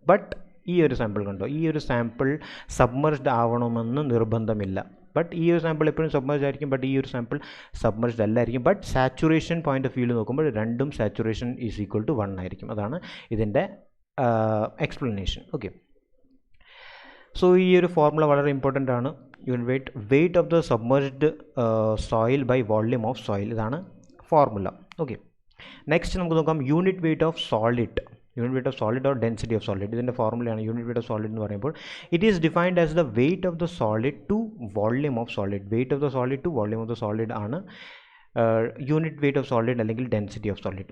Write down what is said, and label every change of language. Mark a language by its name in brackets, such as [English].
[Malayalam] But ഈ ഒരു sample കണ്ടോ, ഈ ഒരു സാമ്പിൾ സബ്മേർജ്ഡ് ആവണമെന്ന് നിർബന്ധമില്ല. ബട്ട് ഈ ഒരു സാമ്പിൾ എപ്പോഴും സബ്മേർജ് ആയിരിക്കും, ബട്ട് ഈ ഒരു sample submerged അല്ലായിരിക്കും. But saturation point of വ്യൂവിൽ നോക്കുമ്പോൾ രണ്ടും സാച്ചുറേഷൻ ഈസ് ഈക്വൽ ടു 1 ആയിരിക്കും. അതാണ് ഇതിൻ്റെ എക്സ്പ്ലനേഷൻ. ഓക്കെ, സോ ഈ ഒരു ഫോർമുല വളരെ ഇമ്പോർട്ടൻ്റ് ആണ്. [English] weight of the submerged soil by volume of soil. [Malayalam] ഇതാണ് ഫോർമുല. ഓക്കെ, നെക്സ്റ്റ് നമുക്ക് നോക്കാം unit weight of solid. Unit weight of solid or density of solid. ഇതിൻ്റെ ഫോർമുലയാണ് യൂണിറ്റ് വെയിറ്റ് ഓഫ് സോളിഡ് എന്ന് പറയുമ്പോൾ [English] It is defined as the weight of the solid to volume of solid. [Malayalam] Weight of the solid to volume of the solid ആണ് unit weight of solid അല്ലെങ്കിൽ density of solid.